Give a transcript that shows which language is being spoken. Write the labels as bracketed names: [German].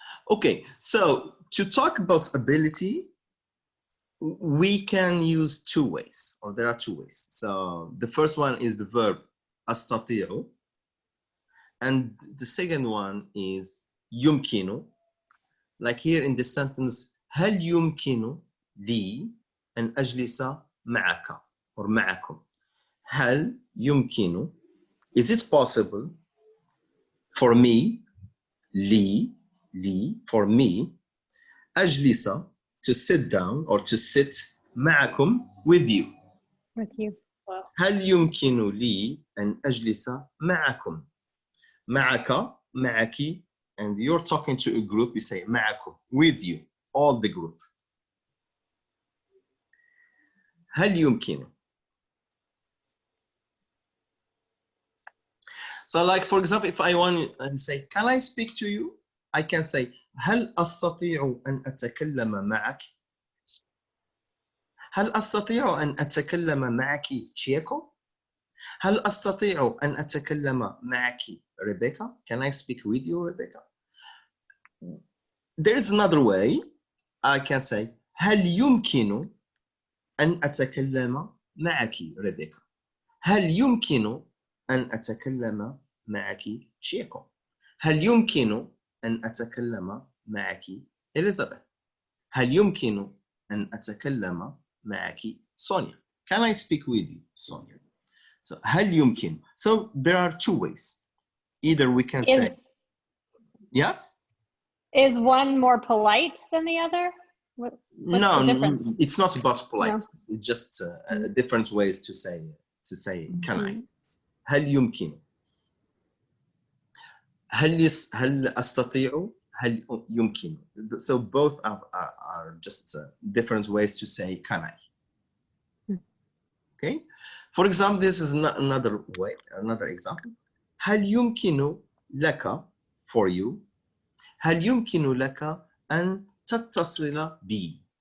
[English] Okay, so to talk about ability, we can use two ways, or there are two ways. So the first one is the verb أستطيع, and the second one is يمكن. Like here in this sentence, [Arabic] هل يمكن لي أن أجلس معك [English] or [Arabic] معكم? هل يمكن, [English] is it possible for me, لي, for me, أجلس, to sit down or to sit, معكم, with you. With you. [Arabic] هل يمكن لي أن أجلس معكم? معك, معك, [English] and you're talking to a group, you say [Arabic] معكم, [English] with you, all the group. [Arabic] هل يمكن? [English] So like, for example, if I want to say, can I speak to you? I can say, [Arabic] هل أستطيع أن أتكلم معك؟ هل أستطيع أن أتكلم معك شيكو؟ هل أستطيع أن أتكلم معك Rebecca? [English] Can I speak with you, Rebecca? There is another way. I can say, [Arabic] هل يمكن أن أتكلم معك Rebecca? هل يمكن أن أتكلم معك شيكو؟ هل يمكن أن أتكلم معك Elizabeth? هل يمكن أن أتكلم معك Sonia? [English] Can I speak with you, Sonia? So [Arabic] هل يمكن? [English] So there are two ways. Either we can say yes. Is one more polite than the other? What's No, the difference? it's not about polite. No. It's just different ways to say can I. [Arabic] هل يمكن? هل أستطيع؟ هل يمكن? [English] So both are just different ways to say can I. Okay. For example, this is another way, another example. [Arabic] هل يمكن لك, [English] for you, [Arabic] هل يمكن لك أن تتصل بي?